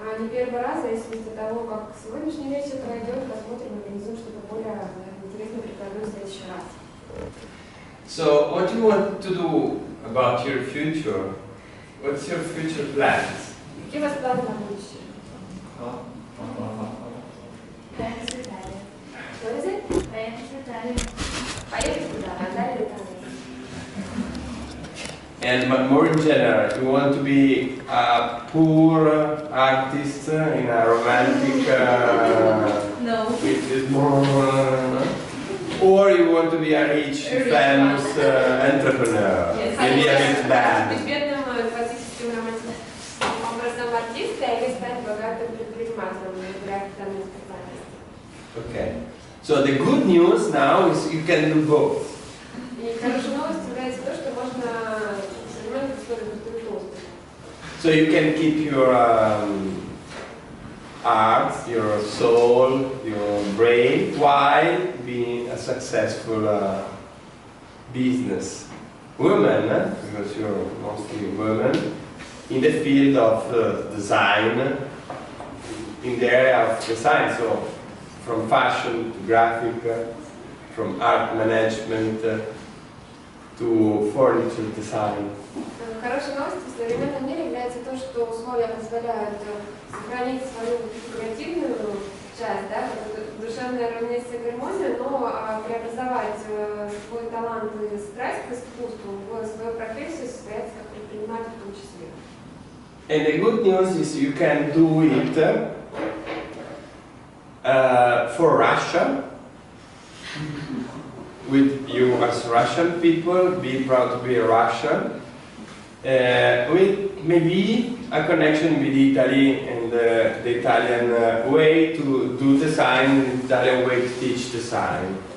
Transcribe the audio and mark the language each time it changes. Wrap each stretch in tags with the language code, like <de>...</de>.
<ru>первый раз, в зависимости от того, как сегодняшний вечер пройдет, посмотрим, организуем что-то более интересное, прикладное в следующий раз.</ru> <en>So, what do you want to do about your future? What's your future plans?</en> <ru>Какие у вас планы на будущее? Поехать в Италию. Что это? Поехать в Италию. Поехать куда? Италия, Италия.</ru> <en>And more in general, you want to be a poor artist in a romantic No. with more, or you want to be a rich, famous entrepreneur, maybe a bit bad.</en> <ru>Быть бедным классическим романтическим образом артиста или стать богатым предпринимателем, выбирать данную специальность.</ru> <en>Okay. So the good news now is you can do both.</en> <ru>И хорошей новостью является то, что можно в современных условиях устроить успех.</ru> <en>So you can keep your art, your soul, your brain, while being a successful business woman, because you're mostly women, in the field of design, in the area of design, so from fashion to graphic, from art management to furniture design.</en> <ru>Хорошей новостью в современном мире является то, что условия позволяют сохранить свою креативную часть, да, душевное равновесие, гармонию, но преобразовать свой талант и страсть к искусству в свою профессию, состояться как предприниматель в том числе.</ru> <en>And the good news is you can do it for Russia, with you as Russian people, be proud to be a Russian, with maybe a connection with Italy and the Italian way to do design, the Italian way to teach design.</en>